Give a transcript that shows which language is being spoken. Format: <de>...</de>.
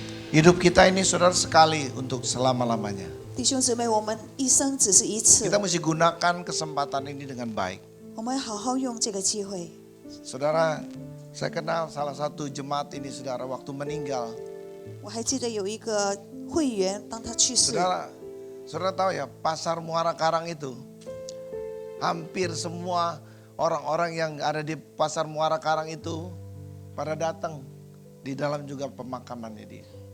<id>Hidup kita ini saudara sekali untuk selama-lamanya.</id> <zh>弟兄姊妹，我们一生只是一次</zh> <id>Kita，mesti gunakan kesempatan ini dengan baik.</id> <zh>我们好好用这个机会。</zh> <id>Saudara, saya kenal salah satu jemaat ini saudara waktu meninggal.</id> <zh>我还记得有一个会员，当他去世，</zh> <id>Saudara tahu ya, pasar Muara Karang itu hampir semua orang-orang yang ada di pasar Muara Karang itu pada datang di dalam juga pemakamannya dia.</id>